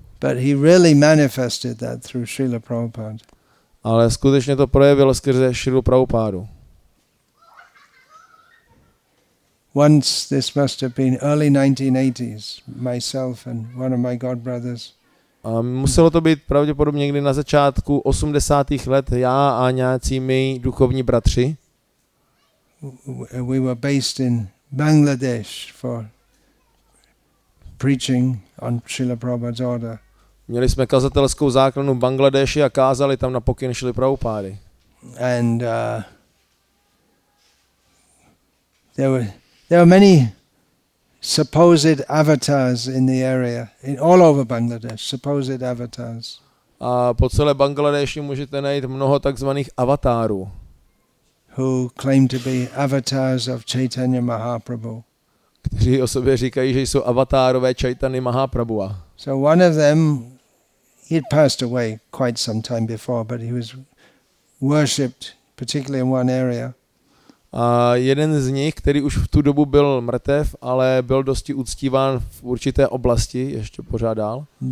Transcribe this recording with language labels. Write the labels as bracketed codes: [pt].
[en] But he really manifested that through Srila Prabhupada. [cs] Ale skutečně to projevil skrze Srilu Prabhupádu. [en] once, this must have been early 1980s, myself and one of my godbrothers. [cs] A muselo to být pravděpodobně někdy na začátku 80. let, já a nějací mý duchovní bratři. [en] We were based in Bangladesh for preaching on Srila Prabhupada's order. [cs] Měli jsme kazatelskou základnu v Bangladeši a kázali tam na pokyn Srily Prabhupády. [en] And there were many supposed avatars in the area, all over Bangladesh, supposed avatars. [cs] A po celé Bangladeši můžete najít mnoho takzvaných avatárů, [en] who claim to be avatars of Chaitanya Mahaprabhu. [cs] kteří o sobě říkají, že jsou avatárové Chaitanya Mahaprabhua. [en] So one of them, he had passed away quite some time before, but he was worshipped, particularly in one area. [cs] A jeden z nich, který už v tu dobu byl mrtev, ale byl dosti uctíván v určité oblasti, ještě pořád dál.